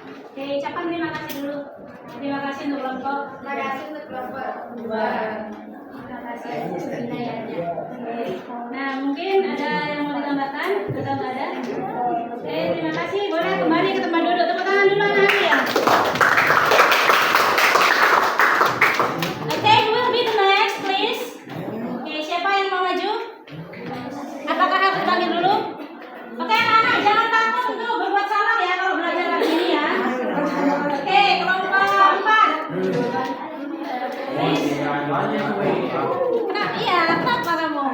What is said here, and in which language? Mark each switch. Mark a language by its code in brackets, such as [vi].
[id] Oke, ucapkan terima kasih dulu. Terima kasih untuk kelompok. Terima kasih untuk kelompok 2. Terima kasih penilaiannya. Oke. Nah, mungkin ada yang mau ditambahkan atau nggak ada? Oke, terima kasih. Boleh kembali ke tempat duduk. Tepuk tangan dulu anak-anak ya. [en] Oke, who will be the next, please? [id] Oke, siapa yang mau maju? Apakah harus panggil dulu? Oke, anak-anak jangan takut untuk berbuat salah ya kalau belajar kayak gini ya. Oke, kelompok 4. Please. Kenapa? Iya, kenapa kamu?